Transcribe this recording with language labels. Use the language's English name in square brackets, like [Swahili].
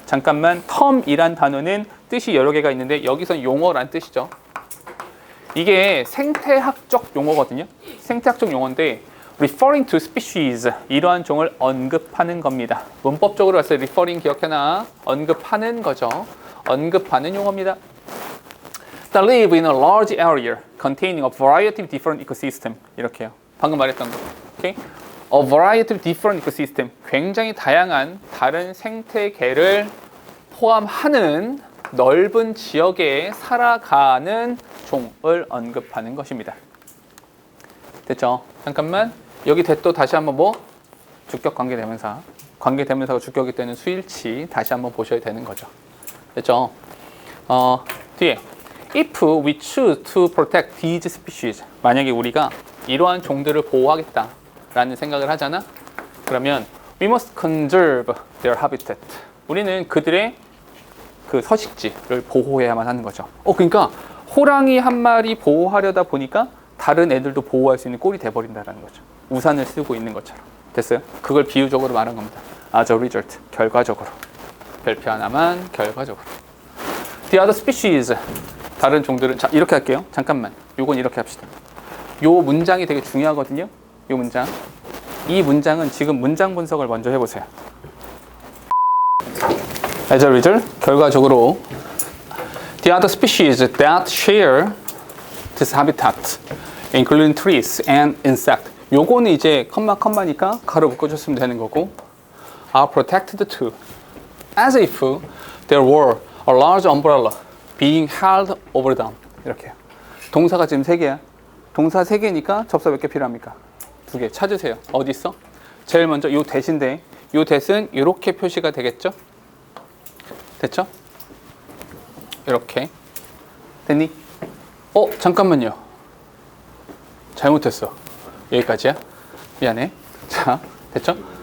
[Korean] 잠깐만, term이란 단어는 뜻이 여러 개가 있는데 여기선 용어란 뜻이죠. 이게 생태학적 용어거든요. 생태학적 용어인데 [English] referring to species, [Korean] 이러한 종을 언급하는 겁니다. 문법적으로 봤을 때 referring 기억해놔. 언급하는 거죠. 언급하는 용어입니다. [English] That live in a large area containing a variety of different ecosystem. [Korean] 이렇게요. 방금 말했던 거. 오케이? [English] A variety of different ecosystem. [Korean] 굉장히 다양한 다른 생태계를 포함하는 넓은 지역에 살아가는 종을 언급하는 것입니다. 됐죠? 잠깐만. 여기 대또 다시 한번 뭐? 주격 관계대명사. 관계대명사가 주격이 되는 수일치 다시 한번 보셔야 되는 거죠. 됐죠? 뒤에 [English] If we choose to protect these species, [Korean] 만약에 우리가 이러한 종들을 보호하겠다라는 생각을 하잖아. 그러면 [English] we must conserve their habitat. [Korean] 우리는 그들의 그 서식지를 보호해야만 하는 거죠. 그러니까 호랑이 한 마리 보호하려다 보니까 다른 애들도 보호할 수 있는 꼴이 돼버린다는 거죠. 우산을 쓰고 있는 것처럼. 됐어요? 그걸 비유적으로 말한 겁니다. [English] As a result, [Korean] 결과적으로. 별표 하나만 결과적으로. [English] The other species, [Korean] 다른 종들은, 자, 이렇게 할게요. 잠깐만. 요건 이렇게 합시다. 요 문장이 되게 중요하거든요. 요 문장. 이 문장은 지금 문장 분석을 먼저 해보세요. [English] As a result, [Korean] 결과적으로 [English] the other species that share this habitat, including trees and insects. [Korean] 요거는 이제 컴마니까 가로 묶어줬으면 되는 거고, [English] are protected too, as if there were a large umbrella being held over them. [Korean] 이렇게요. 동사가 지금 3개야. 동사 3개니까 접사 몇 개 필요합니까? 2개. 찾으세요. 어디 있어? 제일 먼저 요 대신데, 요 대신 이렇게 표시가 되겠죠? 됐죠? 이렇게. 됐니? 잠깐만요. 잘못했어. 여기까지야. 미안해. 자, 됐죠?